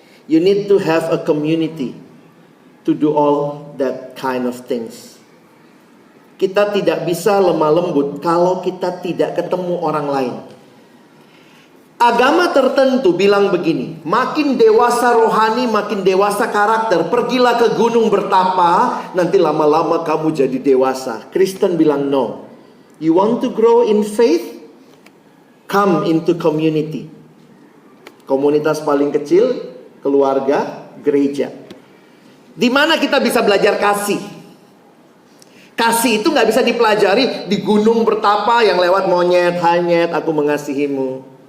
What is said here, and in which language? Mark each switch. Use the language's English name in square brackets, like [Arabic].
[English] You need to have a community to do all that kind of things. [Indonesian] Kita tidak bisa lemah lembut kalau kita tidak ketemu orang lain. Agama tertentu bilang begini, makin dewasa rohani, makin dewasa karakter, pergilah ke gunung bertapa, nanti lama-lama kamu jadi dewasa. Kristen bilang no. [English] You want to grow in faith? Come into community. [Indonesian] Komunitas paling kecil, keluarga, gereja. Di mana kita bisa belajar kasih? Kasih itu nggak bisa dipelajari di gunung bertapa yang lewat monyet, hanyet, aku mengasihimu.